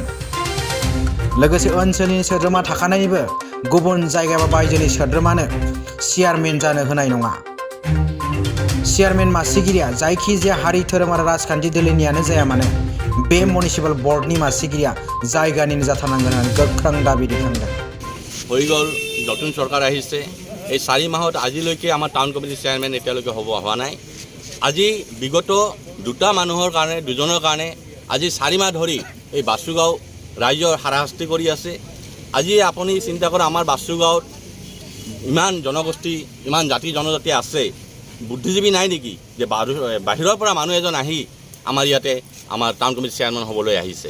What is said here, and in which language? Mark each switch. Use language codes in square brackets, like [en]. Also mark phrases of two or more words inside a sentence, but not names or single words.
[brx] लोगोसे ओनसोलनि सोद्रोमा थाखानायनिबो गुबुन जायगा एबा बायजोनि सोद्रोमानो चेयारमेन जानो होनाय नङा। चेयारमेन मासिगिरिया जायखिजाया हारि धोरोम आरो राजखान्थि दोलोनियानो जाया मानो बे मिउनिसिपाल बर्डनि मासिगिरिया जायगानिनो जाथारनांगोन होननानै गोख्रों दाबि दैखांदों। [as] হৈ গ'ল নতুন চৰকাৰ আহিছে, এই 4 মাহত আজিলৈকে আমাৰ [en] town committee [as] চেয়াৰমেন এতিয়ালৈকে হোৱা নাই। আজি বিগত দুটা মানুহৰ কাৰণে দুজনৰ কাৰণে আজি 4 মাহ ধৰি এই বাসুগাঁও ৰাইজৰ হাৰাশাস্তি কৰি আছে। আজি আপুনি চিন্তা কৰে আমাৰ বাসুগাঁৱত ইমান জনগোষ্ঠী ইমান জাতি জনজাতি আছে, বুদ্ধিজীৱী নাই নেকি যে বাহিৰৰ পৰা মানুহ এজন আহি আমাৰ ইয়াতে আমাৰ [en] town committee [as] চেয়াৰমেন হ'বলৈ আহিছে।